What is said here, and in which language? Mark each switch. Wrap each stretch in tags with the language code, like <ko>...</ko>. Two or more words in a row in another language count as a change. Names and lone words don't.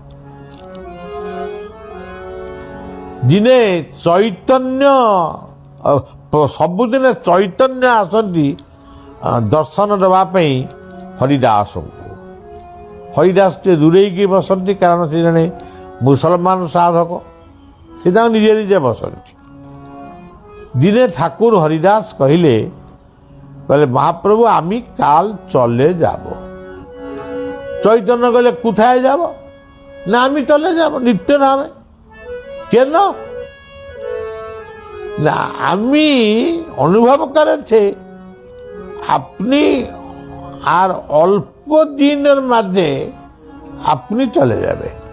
<or>ଦିନେ ଚୈତନ୍ୟ ସବୁଦିନେ ଚୈତନ୍ୟ ଆସନ୍ତି ଦର୍ଶନ ଦେବା ପାଇଁ ହରିଦାସଙ୍କୁ। ହରିଦାସ ଟିକେ ଦୂରେଇକି ବସନ୍ତି, କାରଣ ସେ ଜଣେ ମୁସଲମାନ ସାଧକ, ସେ ତାଙ୍କୁ ନିଜେ ନିଜେ ବସନ୍ତି।</or> <bn>দিনে ঠাকুর হরিদাস কহিলে মহাপ্রভু আমি কাল চলে যাব। চৈতন্য কহিলে কোথায় যাব? না আমি চলে যাব নিত্য নামে। কেন? না আমি অনুভব করেছে আপনি আর অল্প দিনের মাঝে আপনি চলে যাবে।</bn>